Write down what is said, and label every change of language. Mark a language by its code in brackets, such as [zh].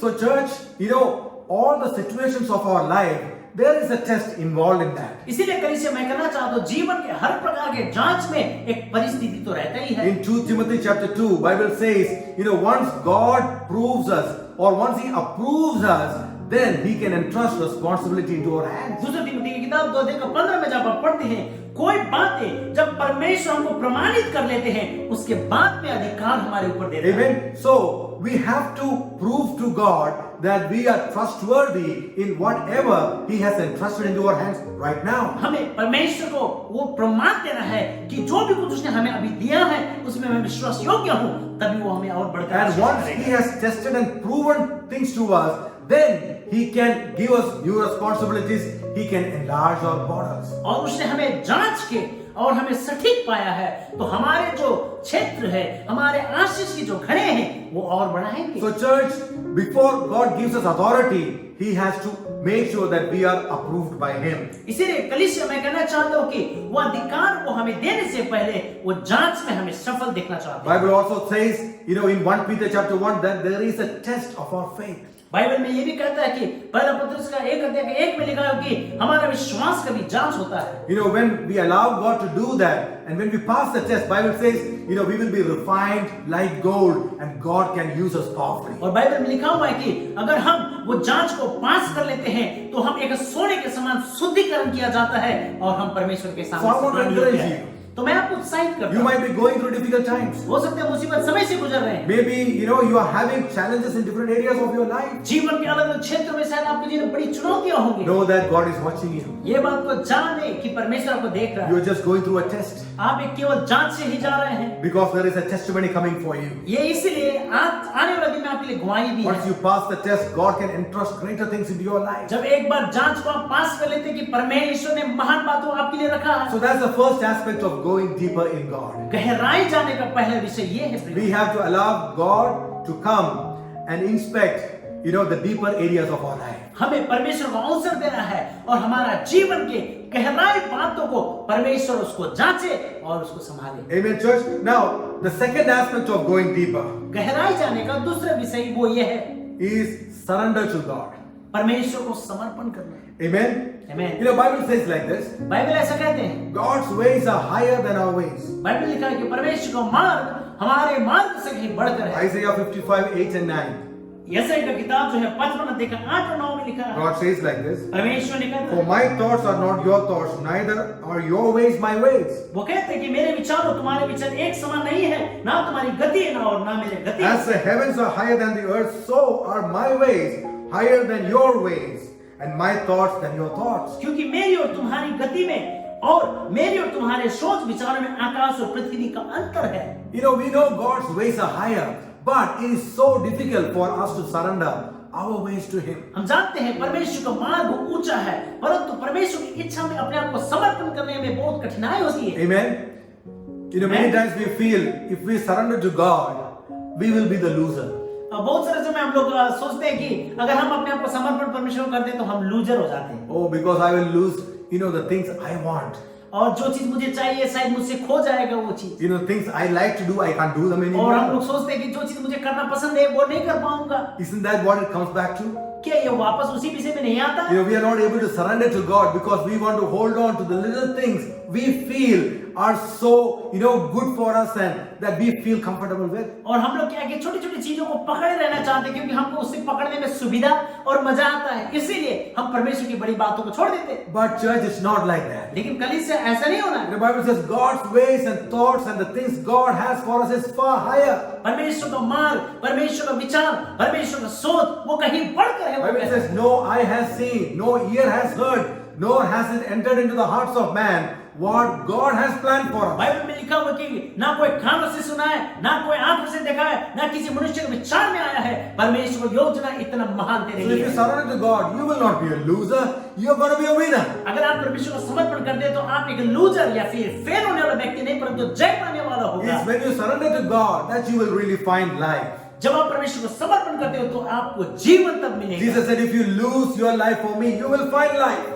[en] So church, all the situations of our life, there is a test involved in that. [hi] इसीलिए कलीसिया मैं कहना चाहता हूँ, जीवन के हर प्रकार के जांच में एक परिस्थिति तो रहता ही है। [en] In 2 Timothy chapter 2, Bible says, once God proves us or once He approves us, then He can entrust responsibility into our hands. [hi] दूसरे तिमोथी की किताब 2:15 में जब आप पढ़ते हैं, कोई बातें जब परमेश्वर हमको प्रमाणित कर लेते हैं, उसके बाद में अधिकार हमारे ऊपर देता है। [en] Amen. So we have to prove to God that we are trustworthy in whatever He has entrusted into our hands right now. [hi] हमें परमेश्वर को वो प्रमाण देना है कि जो भी कुछ उसने हमें अभी दिया है उसमें मैं विश्वास योग्य हूँ, तभी वो हमें और बढ़कर [en] And once He has tested and proven things to us, then He can give us new responsibilities. He can enlarge our borders. [hi] और उसने हमें जांच के और हमें सटीक पाया है, तो हमारे जो क्षेत्र है, हमारे आशीष की जो घड़े हैं, वो और बढ़ाएंगे। [en] So church, before God gives us authority, He has to make sure that we are approved by Him. [hi] इसीलिए कलीसिया मैं कहना चाहता हूँ कि वो अधिकार वो हमें देने से पहले वो जांच में हमें सफल देखना चाहते हैं। [en] Bible also says, in 1 Peter chapter 1, that there is a test of our faith. [hi] Bible में ये भी कहता है कि पहला पत्रुस का 1:1 में लिखा है कि हमारा विश्वास का भी जांच होता है। [en] When we allow God to do that, and when we pass the test, Bible says, we will be refined like gold, and God can use us powerfully. [hi] और बाइबल में लिखा हुआ है कि अगर हम वो जांच को पास कर लेते हैं, तो हम एक सोने के समान शुद्धिकरण किया जाता है और हम परमेश्वर के सामने। तो मैं आपको उत्साहित करता हूं। [en] You might be going through difficult times. [hi] हो सकता है मुसीबत समय से गुजर रहे हैं। [en] Maybe you are having challenges in different areas of your life. [hi] जीवन के अलग-अलग क्षेत्रों में शायद आपके जीवन में बड़ी चुनौतियां होंगी। [en] Know that God is watching you. [hi] ये बात को जाने कि परमेश्वर आपको देख रहा है। [en] You are just going through a test. [hi] आप एक केवल जांच से ही जा रहे हैं। [en] Because there is a testimony coming for you. [hi] ये इसलिए आने वाले दिन में आपके लिए गवाही भी है। [en] Once you pass the test, God can entrust greater things into your life. [hi] जब एक बार जांच को आप पास कर लेते हैं कि परमेश्वर ने महान बातों आपके लिए रखा है। [en] So that's the first aspect of going deeper in God. [hi] गहराई जाने का पहला विषय ये है। [en] We have to allow God to come and inspect, the deeper areas of our life. [hi] हमें परमेश्वर को अवसर देना है और हमारा जीवन के गहराई बातों को परमेश्वर उसको जांचे और उसको संभाले। [en] Amen, church. Now, the second aspect of going deeper. [hi] गहराई जाने का दूसरा विषय वो ये है। [en] Is surrender to God. [hi] परमेश्वर को समर्पण करना। [en] Amen. Amen. Bible says like this. [hi] Bible ऐसा कहते हैं। [en] God's ways are higher than our ways. [hi] Bible लिखा है कि परमेश्वर का मार्ग हमारे मार्ग से कहीं बढ़कर है। [en] Isaiah 55:8 and 9. [hi] यशायाह का किताब जो है 55 अध्याय का 8 और 9 में लिखा है। [en] God says like this. [hi] परमेश्वर ने कहा, [en] For my thoughts are not your thoughts, neither are your ways my ways. [hi] वो कहते हैं कि मेरे विचार और तुम्हारे विचार एक समान नहीं है, ना तुम्हारी गति है ना और ना मेरे गति। [en] As the heavens are higher than the earth, so are my ways higher than your ways, and my thoughts than your thoughts. [hi] क्योंकि मेरी और तुम्हारी गति में और मेरी और तुम्हारे सोच विचारों में आकाश और पृथ्वी का अंतर है। [en] We know God's ways are higher, but it is so difficult for us to surrender our ways to Him. [hi] हम जानते हैं परमेश्वर का मार्ग ऊंचा है, परंतु परमेश्वर की इच्छा में अपने आप को समर्पण करने में बहुत कठिनाई होती है। [en] Amen. Many times we feel if we surrender to God, we will be the loser. [hi] बहुत सारे समय हम लोग सोचते हैं कि अगर हम अपने आप को समर्पण परमेश्वर को करते हैं तो हम लूजर हो जाते हैं। [en] Oh, because I will lose, the things I want. [hi] और जो चीज मुझे चाहिए शायद मुझसे खो जाएगा वो चीज। [en] Things I like to do, I can't do them anymore. [hi] और हम लोग सोचते हैं कि जो चीज मुझे करना पसंद है वो नहीं कर पाऊंगा। [en] Isn't that what it comes back to? [hi] क्या ये वापस उसी विषय में नहीं आता? [en] We are not able to surrender to God because we want to hold on to the little things we feel are so good for us and that we feel comfortable with. [hi] और हम लोग क्या है कि छोटी-छोटी चीजों को पकड़े रहना चाहते हैं क्योंकि हमको उससे पकड़ने में सुविधा और मजा आता है, इसीलिए हम परमेश्वर की बड़ी बातों को छोड़ देते हैं। [en] But church is not like that. [hi] लेकिन कलीसिया ऐसा नहीं होना है। [en] The Bible says God's ways and thoughts and the things God has for us is far higher. [hi] परमेश्वर का मार्ग, परमेश्वर का विचार, परमेश्वर का सोच वो कहीं बढ़कर है। [en] Bible says no eye has seen, no ear has heard, nor has it entered into the hearts of man what God has planned for us. [hi] Bible में लिखा हुआ कि ना कोई कानों से सुना है, ना कोई आंखों से देखा है, ना किसी मनुष्य के विचार में आया है परमेश्वर की योजना इतना महान तेरे लिए। [en] So if you surrender to God, you will not be a loser. You are going to be a winner. [hi] अगर आप परमेश्वर को समर्पण करते हैं तो आप एक लूजर या फिर फेल होने वाला व्यक्ति नहीं परंतु जय पाने वाला वाला होगा। [en] It's when you surrender to God that you will really find life. [hi] जब आप परमेश्वर को समर्पण करते हो तो आपको जीवन तब मिलेगा। [en] Jesus said, if you lose your life for me, you will find life.